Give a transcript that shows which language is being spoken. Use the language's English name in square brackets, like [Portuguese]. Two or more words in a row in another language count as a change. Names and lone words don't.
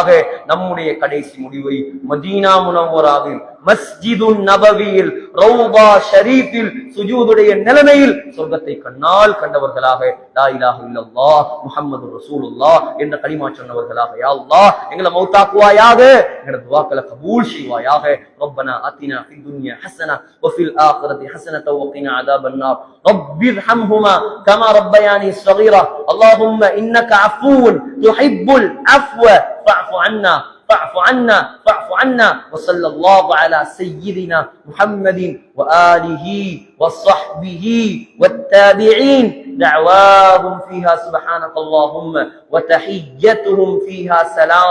[Tamil] நம்முடைய கடைசி முடிவை மதீனா முனவ்வராவில் மஸ்ஜிதுன் நபவியில் ரௌபா ஷரீஃபில் சுஜூதுடைய நிலைமையில் சொர்க்கத்தை கண்ணால் கண்டவர்களாக, [Arabic] لا إله إلا الله محمد رسول الله [Tamil] என்ற கலிமா சொன்னவர்களாக யா அல்லாஹ் எங்களை மௌத்தாக்குவாயாக. எங்களோட துஆக்களை கபூல் செய்வாயாக. [Arabic] ربنا آتنا في الدنيا حسنة وفي الآخرة حسنة وقنا عذاب النار. رب ارحمهما كما ربياني صغيرا. اللهم انك عفو تحب العفو فاعف عنا فاعف عنا فاعف عنا. وصلى الله على سيدنا محمد وآله وصحبه والتابعين. دعواهم فيها سبحانك اللهم وتحيتهم فيها سلام.